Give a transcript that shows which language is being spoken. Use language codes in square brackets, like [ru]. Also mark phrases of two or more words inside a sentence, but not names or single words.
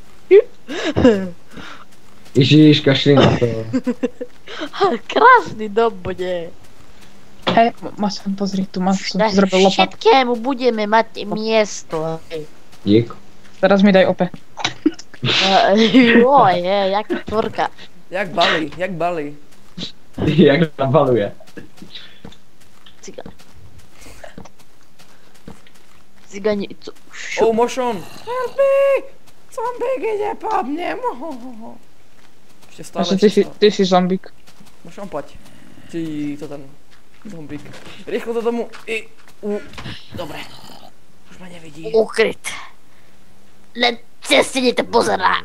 [cs] Ježíš, kašli na to. [sk] Krásny dom bude. Hej, Masan, pozri, tu som zrobil lopatku. Všetkému budeme mať miesto. Dík. Teraz mi daj ope. [cs] Joj, jaká tvorka. Jak balí. Jak nabaluje. Cigani, co? [en] Oh, motion! Help me! [sk] Zombík ide po mne. Ešte stále. Ty si zombík. Motion, poď. Ty, to ten zombík. Rýchlo do domu. Dobre. Už ma nevidí. Ukryt. Len cez si to pozerá.